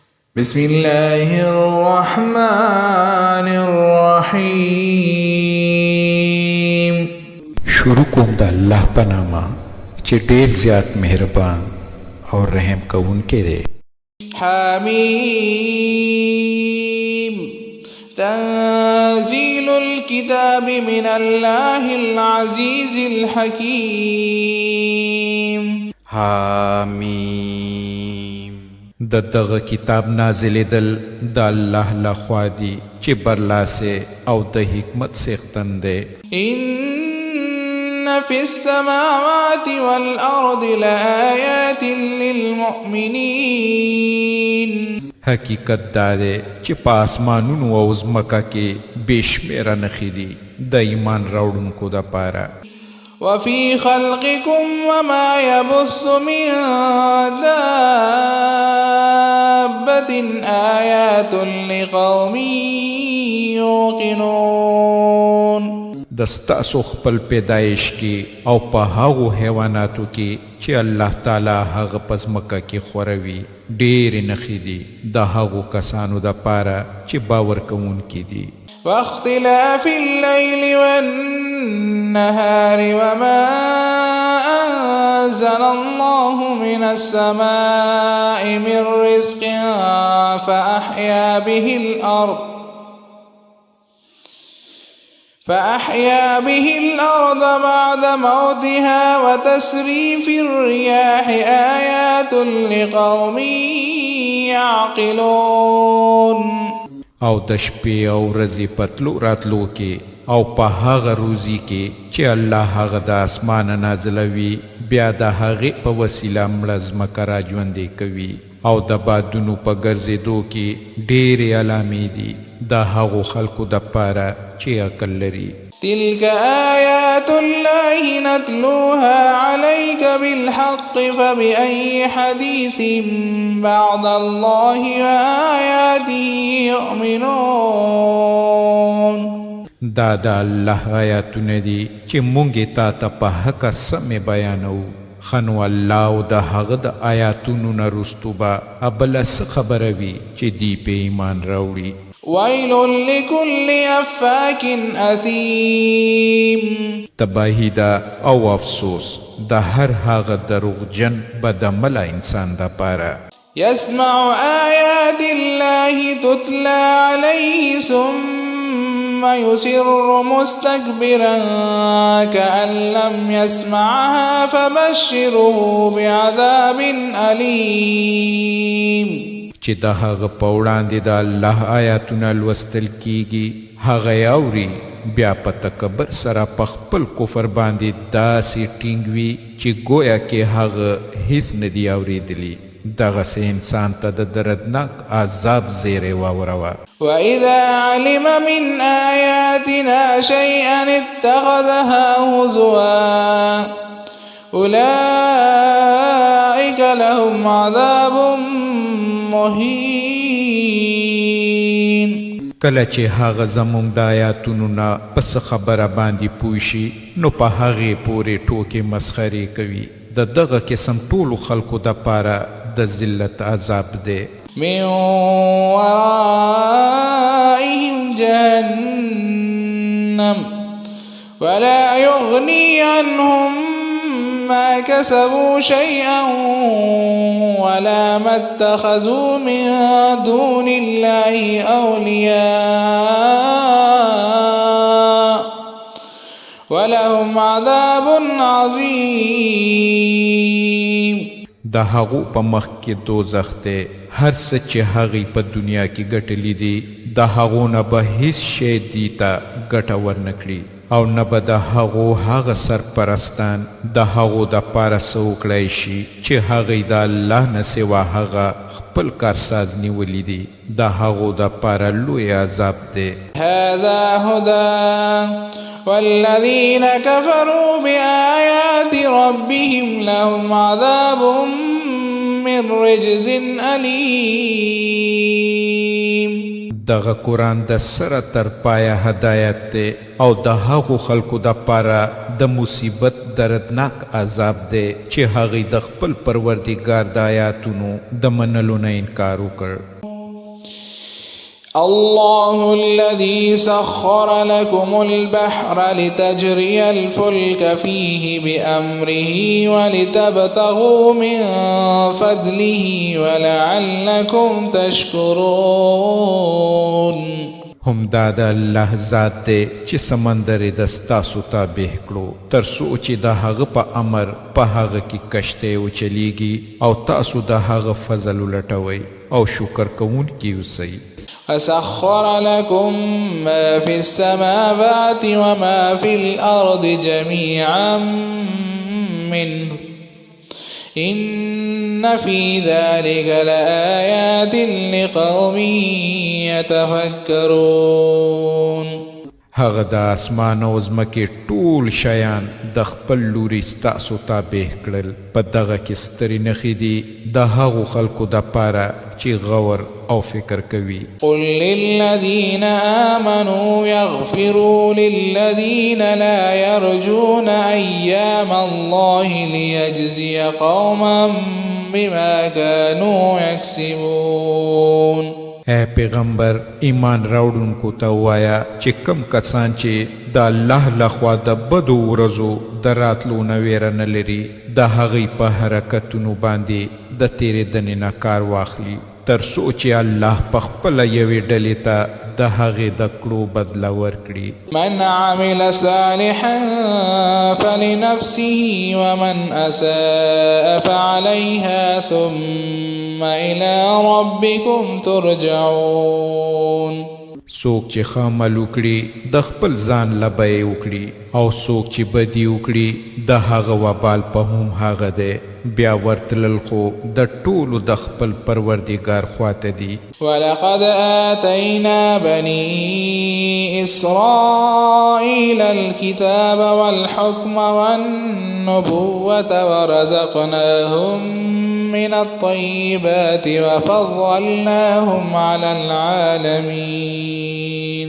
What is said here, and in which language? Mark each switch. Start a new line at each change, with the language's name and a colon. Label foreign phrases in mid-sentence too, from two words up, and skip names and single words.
Arabic: بسم الله الرحمن الرحیم.
Pashto: شروع کوم د الله په نامه چې ډېر زیات مهربان او رحم کوونکی دی.
Arabic: حمیم. تنزيل الكتاب من الله العزيز الحكيم. حمیم.
Pashto: د دغه کتاب نازلېدل د الله لخوا دی چې برلاسه او د حکمت څښتن دی.
Arabic: إن في السماوات والأرض لآيات للمؤمنين.
Pashto: حقیقت دا دی چې په آسمانونو او ځمکه کې بې شمېره نښې دي د ایمان راوړونکو دپاره.
Arabic: وفي خلقكم وما يبث من دابة آيات لقوم يوقنون.
Pashto: د ستاسو خپل پیدایش کې او په هغو حیواناتو کې چې الله تعالی هغه په ځمکه کې خوروي ډېرې نښې دي د هغو کسانو دپاره چې باور کوونکي دي.
Arabic: واختلاف الليل والنهار وما أنزل الله من السماء من رزق فأحيا به الأرض بعد موتها وتسريف الرياح آيات لقوم يعقلون.
Pashto: او د شپې او ورځې په تلو راتلو کې او په هغه روزي کې چې الله هغه د اسمانه نازلوي بیا د هغې په وسیله مړه ځمکه راژوندې کوي او د بادونو په ګرځېدو کې ډېرې علامې دي د هغو خلکو دپاره چې عقل لري.
Arabic: تلك آيات الله نتلوها عليك بالحق فبأي حديث بعد الله وآياته يؤمنون.
Pashto: دا د الله آیاتونه دي چې مونږ یې تا ته په حقه سمې بیانوو. ښه نو الله او د هغه د آیاتونو نه وروستو به بله څه خبره وي چې دی په ایمان راوړي.
Arabic: ويل لكل أفاك أثيم.
Pashto: تباهی ده او افسوس د هر هغه دروغجن بدعمله انسان دپاره.
Arabic: يسمع آيات الله تتلى عليه ثم يصر مستكبرا كأن لم يسمعها فبشره بعذاب أليم.
Pashto: چې د هغه په وړاندې د الله آیاتونه لوستل کیږي هغه یې اوري بیا په تکبر سره په خپل کفر باندې داسې ټینګ وي چې گویا کې هغه هیڅ نه دي اورېدلي. دغسې انسان ته د دردناک عذاب زیری واوروه.
Arabic: وإذا علم من آياتنا شيئا اتخذها هزوا أولئك لهم عذاب مهین.
Pashto: کله چې هغه زموږ د آیاتونو نه په څه خبره باندې پوه شي نو په هغې پورې ټوکې مسخرې کوي. د دغه قسم ټولو خلکو دپاره د ذلت عذاب دی.
Arabic: من ورائهم جهنم ولا يغني عنهم ما كسبوا شيئا ولا ما اتخذوا من دون الله أولياء ولهم عذاب عظيم.
Pashto: د هغو په مخ کې دوزخ دی. هر څه چې هغې په دنیا کې ګټلي دي د هغو نه به هیڅ شی دي ته ګټه ورنه کړي او نه به د هغو هغه سرپرستان د هغو دپاره څه وکړی شي چې هغې د الله نه سوا هغه خپل کارساز نیولی دي. د هغو دپاره لوی عذاب دی.
Arabic: هذا هدى والذين كفروا بآيات ربهم لهم عذاب من رجز أليم.
Pashto: دغه قرآن د سره تر پایه هدایت دی او د هغو خلکو دپاره د مصیبت دردناک عذاب دی چې هغې د خپل پروردګار د آیاتونو د منلو نه انکار وکړ.
Arabic: الله الذي سخر لكم البحر لتجري الفلك فيه بأمره ولتبتغوا من فضله ولعلكم تشكرون.
Pashto: هم دا د الله ذات دی چې سمندر د ستاسو تابع کړو تر څو چې د هغه په امر په هغه کې کشته وچلیږي او تاسو د هغه فضل ولټوي او شکر کوونکي اوسئ.
Arabic: فسخر لكم ما في السماوات وما في الأرض جميعا منه إن في ذلك لآيات لقوم يتفكرون.
Pashto: هغه د اسمان او ځمکې ټول شیان د خپل لوري ستاسو تابع کړل په دغه کې سترې نښې دي د هغو خلکو دپاره چې غور او فکر کوي.
Arabic: قل للذين آمنوا يغفروا للذين لا يرجون أيام الله ليجزي قوما بما كانوا يكسبون.
Pashto: اے پیغمبر ایمان راوړونکو ته وایا چې کم کسان چې د الله لخوا د بدو ورځو د راتلو نه ویره نه لري د هغوی په حرکتونو باندې د تېرېدنې نه کار واخلي تر څو چې الله په خپله یوې ډلې ته د هغې د کړو بدله ورکړي.
Arabic: من عمل صالحا فلنفسه ومن أساء فعليها ثم إلى ربكم ترجعون.
Pashto: څوک چې ښه عمل وکړي د خپل ځان له بیې وکړي او څوک چې بدي وکړي د هغه وبال په هم هغه دی بیا ورتلل خو د ټولو د خپل پروردګار خواته دي.
Arabic: ولقد آتينا بني إسرائيل الكتاب والحكم والنبوة ورزقناهم من الطيبات وفضلناهم على العالمين.